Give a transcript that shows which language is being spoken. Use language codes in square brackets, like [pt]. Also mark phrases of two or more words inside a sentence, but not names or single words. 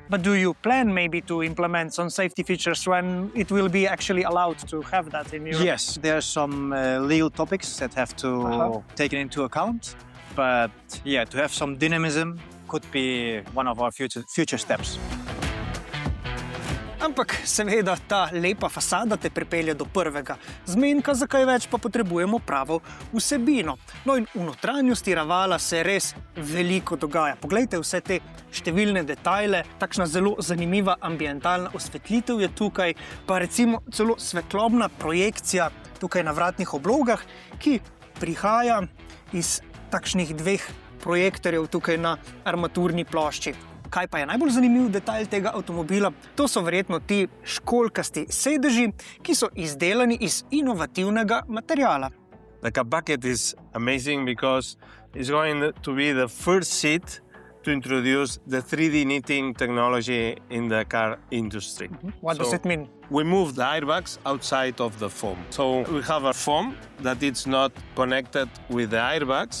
[en] But do you plan maybe to implement some safety features when it will be actually allowed to have that in Europe? Yes, there are some legal topics that have to taken into account. But yeah, to have some dynamism could be one of our future steps. [sl] Ampak seveda ta lepa fasada te pripelje do prvega zmenka, za kaj več pa potrebujemo pravo vsebino. No in v notranjosti Ravala se res veliko dogaja. Poglejte vse te številne detajle, takšna zelo zanimiva ambientalna osvetlitev je tukaj, pa recimo celo svetlobna projekcija tukaj na vratnih oblogah, ki prihaja iz takšnih dveh projektorjev tukaj na armaturni plošči. Kaj pa je najbolj zanimiv detajl tega avtomobila? To so verjetno ti školjkasti sedeži, ki so izdelani iz inovativnega materiala. [en] The cab bucket is amazing because it's going to be the first seat to introduce the 3D knitting technology in the car industry. What does it mean? We move the airbags outside of the foam. So we have a foam that is not connected with the airbags.